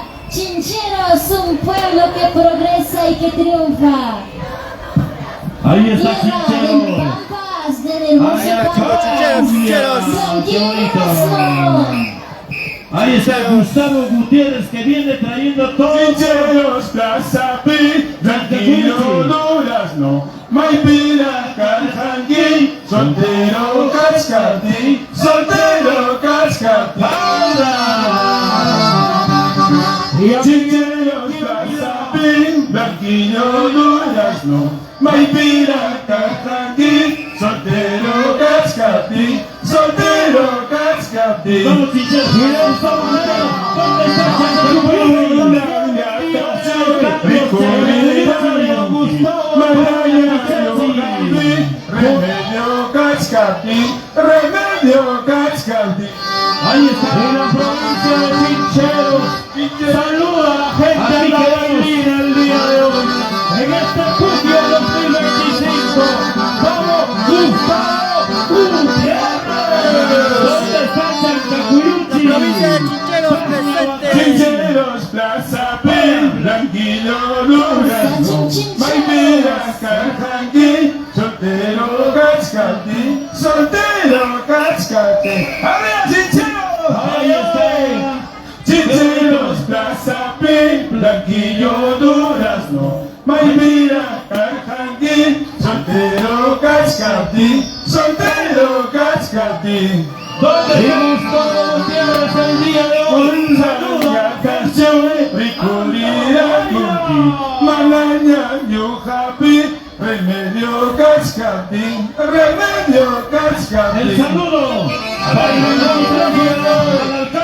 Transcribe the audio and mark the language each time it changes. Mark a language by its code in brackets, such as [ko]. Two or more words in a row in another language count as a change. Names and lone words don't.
[es] Chincheros, un pueblo que progresa y que triunfa. Ahí está Tierra Chincheros. del Pampas, del hermoso Chincheros. Tranquilos. Ahí está Gustavo Gutiérrez que viene trayendo todo. Chincheros, Plaza Pi, Tranquilo, Durazno, Maipira, Carjanguí, Soltero, Cascatí, Soltero, Cascatí. Chincheros, Plaza Pi, Tranquilo, Durazno, Maipira, Carjanguí, Soltero, Cascatí, Soltero, Cascatí. Vamos, Chincheros, ¿dónde está Remedio Cascatí, Remedio Cascatí. Ahí está, en la provincia de Chincheros. Saluda a la gente de la Bailina el día de hoy. En este Puquia 2025. ¡Vamos, Gustavo Gutiérrez! ¿Dónde está Chancacuyuchi? Provincia de Chincheros presente. Chincheros, Plaza Pi, Tranquilo, Durazno, Maipira, Carjanguí, Soltero, Cascatí, Soltero, Cascatí. ¡Arriba, Chincheros! Ahí está. Chincheros, Plaza Pi, Blanquillo, Durazno, Maipira, Carjanguí, Soltero, Cascatí, Soltero, Cascatí. ¿Dónde está Gustavo Gutiérrez el día de hoy? Un saludo a canción, Ricolira, Conqui, Malaña, Yujapi, Remedio Cascatí, Remedio Cascatí. El saludo para el alcalde